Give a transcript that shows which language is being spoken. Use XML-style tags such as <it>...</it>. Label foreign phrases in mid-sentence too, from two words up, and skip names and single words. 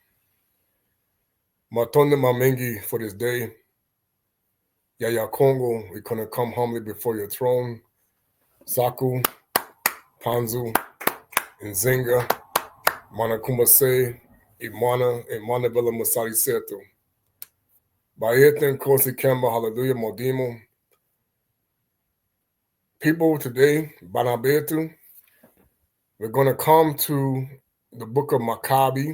<ln>Matonde Mamengi</ln> <en>for this day. Yaya Kongo, we're going to come humbly before your throne. Saku, Panzu, Nzinga, Manakumase, Imana Villa Masari Seto.</en> <zu>Bayeten Kosi Kemba,</zu> <en>Hallelujah, Modimo. People, today,</en> <kg>Bana Betu,</kg> <en>we're going to come to the book of Maccabi.</en>